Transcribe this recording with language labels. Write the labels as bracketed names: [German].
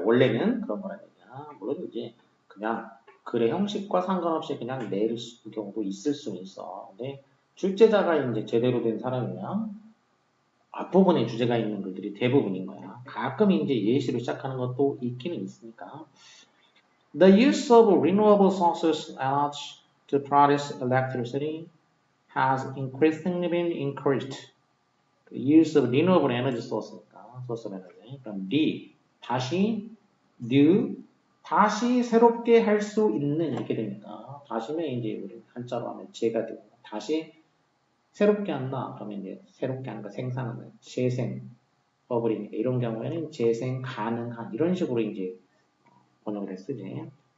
[Korean] 원래는 그런 거라 얘기야. 물론 이제 그냥 글의 형식과 상관없이 그냥 낼 경우도 있을 수는 있어. 근데 출제자가 이제 제대로 된 사람이면 앞부분에 주제가 있는 글들이 대부분인 거야. 가끔 이제 예시로 시작하는 것도 있기는 있으니까. [English] The use of renewable sources energy to produce electricity has increasingly been encouraged. Use of renewable energy source니까 source of energy. [Korean] 그럼 다시 new 다시 새롭게 할 수 있는 이렇게 되니까 다시면 이제 우리 한자로 하면 재가 되고 다시 새롭게 한다 그러면 이제 새롭게 하는 거 생산하는 재생 버블이니까 이런 경우에는 재생 가능한 이런 식으로 이제 번역을 쓰지.